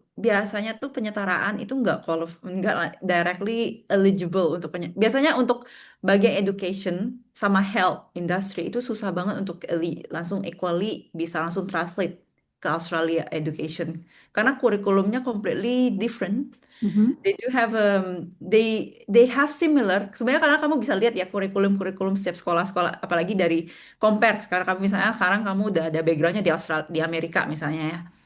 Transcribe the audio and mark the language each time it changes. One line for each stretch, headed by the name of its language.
Indonesian: Biasanya tuh penyetaraan itu nggak directly eligible untuk biasanya untuk bagian education sama health industry itu susah banget untuk langsung equally bisa langsung translate ke Australia education karena kurikulumnya completely different. Mhm.
English: They do have they have similar.
Indonesian: Sebenarnya karena kamu bisa lihat ya kurikulum setiap sekolah-sekolah, apalagi dari compare. Sekarang kamu misalnya sekarang kamu udah ada backgroundnya di Australia, di Amerika misalnya ya.